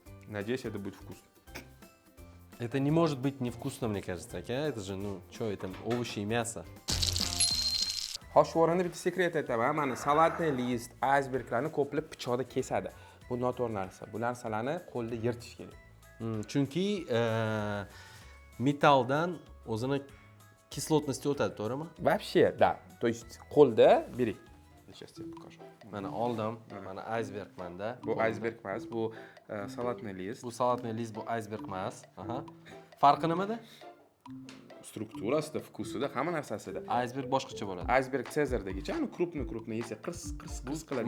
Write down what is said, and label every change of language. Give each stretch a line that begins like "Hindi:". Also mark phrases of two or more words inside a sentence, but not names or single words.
Russian: Надеюсь, это будет вкусно. Это не может быть невкусно, мне кажется, aka. Это же, ну, что это, овощи и мясо.
Uzbek: Hoshvorini bitta sekret aytaman. Mana salatni list, iceberglarni ko'plab pichoqda kesadi. Bu noto'g'ri narsa. Bu narsalarni qo'lda yirtish kerak. Chunki metalldan o'zini kislotnosti o'tadi, to'g'rimi?
Russian: Вообще, да. То есть
Uzbek: qo'lda bering.
Russian: Сейчас тебе покажу.
Uzbek: Mana oldim, mana iceberg manda. Bu iceberg emas, bu salatni list. Bu salatni list, bu iceberg emas. Aha. Farqi nimada? Strukturasida, vkusida, hamma narsasida. Iceberg boshqacha bo'ladi. Iceberg Cezar'dagicha, uni krupni yesa qirs qiladi.